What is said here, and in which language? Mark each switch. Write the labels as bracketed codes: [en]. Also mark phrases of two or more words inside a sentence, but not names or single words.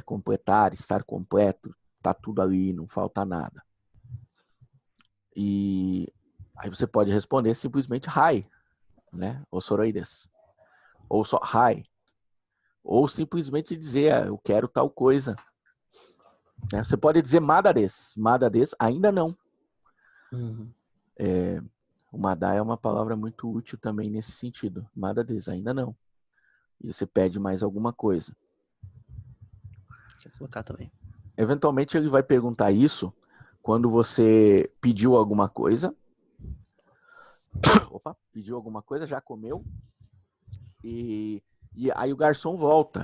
[pt] Completar, estar completo, tá tudo ali, não falta nada. E aí você pode responder simplesmente hi, né? [ja] お揃いです. [pt] Ou só [ja] hi. [pt] Ou simplesmente dizer, eu quero tal coisa. Você pode dizer [ja] まだです。まだです, [pt] ainda não. Uhum. O mada é uma palavra muito útil também nesse sentido. [ja] まだです, [pt] ainda não. E você pede mais alguma coisa. Deixa eu colocar também. Eventualmente ele vai perguntar isso quando você pediu alguma coisa. Opa, pediu alguma coisa, já comeu. E aí o garçom volta.